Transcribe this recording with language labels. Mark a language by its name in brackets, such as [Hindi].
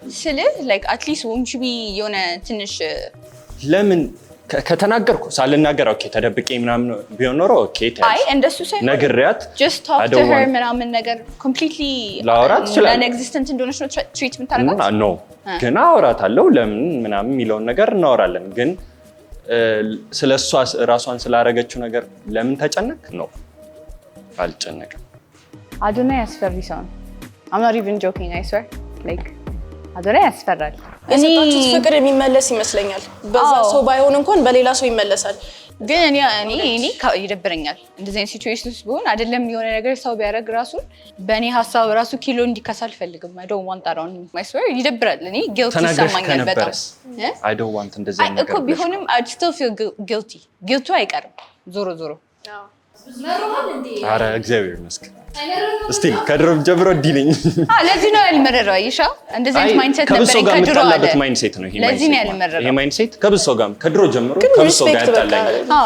[English] ስልህ like at least won't you be [Amharic] የሆነ ትንሽ ለምን ከተናገርኩ ሳልናገር ኦኬ ተደብቄ ምናምን ቢሆን ኖሮ ኦኬ አይ እንደሱ ሳይሆን ነግሬያት [English] just talk to her [Amharic] ምናምን ነገር [English] completely [Amharic] ላወራት እችላለሁ። non-existent እንደሆነች ነው ትሪት የምታደርጋት ኖ ግን አወራታለሁ ለምን ምናምን የሚለውን ነገር እናወራለን። ግን ስለሷ ራሷን ስላረገችው ነገር ለምን ተጨነቅ ነው? አልጨነቅም። አዶናይ ያስፈሪ ሰው ነው። [English] I'm not even joking, I swear. [Amharic] Like አዶናይ ያስፈራል። የሰጣችሁት ፍቅር የሚመለስ ይመስለኛል። በዛ ሰው ባይሆን እንኳን በሌላ ሰው ይመለሳል። ግን እኔ ይደብረኛል እንደዚህ አይነት ሲቹዌሽን ውስጥ ብሆን አይደለም የሆነ ነገር ሰው ቢያደርግ ራሱን በእኔ ሀሳብ ራሱ ኪሎ እንዲከሳ አልፈልግም። [English] I don't want that on me. I swear [Amharic] ይደብራል። እኔ guilty ይሰማኛል በጣም። [English] I don't want [Amharic] እንደዚህ አይነት ነገር እኮ ቢሆንም [English] I'd still feel guilty. [Amharic] guilty አይቀርም ዞሮ ዞሮ። ኧረ እግዚአብሔር ይመስገን እስቲ ከድሮ ጀምሮ ዲልኝ ለዚህ ነው ያልመረረው። አይሻ እንደዚህ አይነት ማይንድሴት ነበር ከድሮ አለ። ከብሶ ማይንድሴት ነው ይሄ። ለዚህ ነው ያልመረረው። ይሄ ማይንድሴት ከብሶ ጋር ከድሮ ጀምሮ ከብሶ ጋር ያጣላኛል።